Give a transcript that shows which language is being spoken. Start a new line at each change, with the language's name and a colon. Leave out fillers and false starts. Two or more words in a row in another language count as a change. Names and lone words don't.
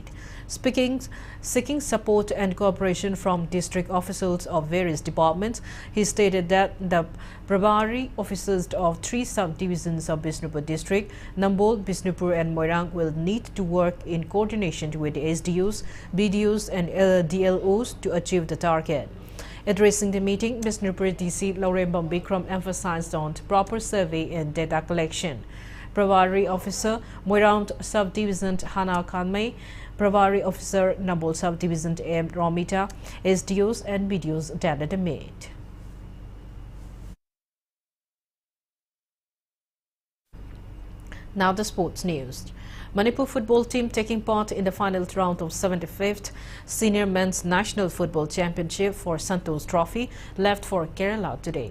English: Seeking support and cooperation from district officials of various departments, he stated that the Prabari officers of 3 subdivisions of Bisnupur district, Nambol, Bisnupur and Moirang, will need to work in coordination with the SDUs, BDUs and DLOs to achieve the target. Addressing the meeting, Bisnupur DC Laurembam Bikram emphasized on proper survey and data collection. Prabari Officer Moirang Subdivision Hana Kanmei, Prabari Officer Nambol Subdivision M. Romita, SDUs and BDUs attended the meet. Now the sports news. Manipur football team taking part in the final round of 75th Senior Men's National Football Championship for Santos Trophy left for Kerala today.